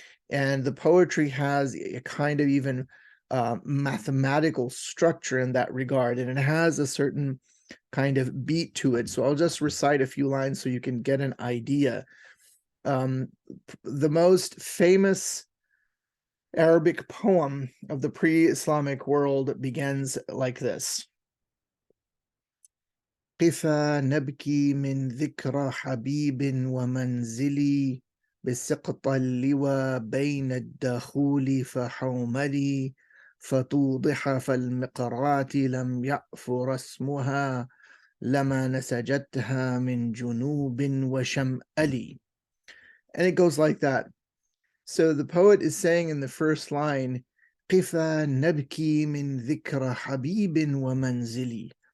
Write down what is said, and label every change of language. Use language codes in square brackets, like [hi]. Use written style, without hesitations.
[en] And the poetry has a kind of even mathematical structure in that regard, and it has a certain kind of beat to it. So I'll just recite a few lines so you can get an idea. The most famous Arabic poem of the pre-Islamic world begins like this. [ar] قفا نبكي من ذكرى حبيب ومنزلي بسقط اللوى بين الدخول فحوملي فتوضح فالمقرات لم يعفر اسمها لما نسجتها من جنوب وشمألي. [en] And it goes like that. So the poet is saying in the first line, [ar] قفا نبكي من ذكرى حبيب ومنزلي.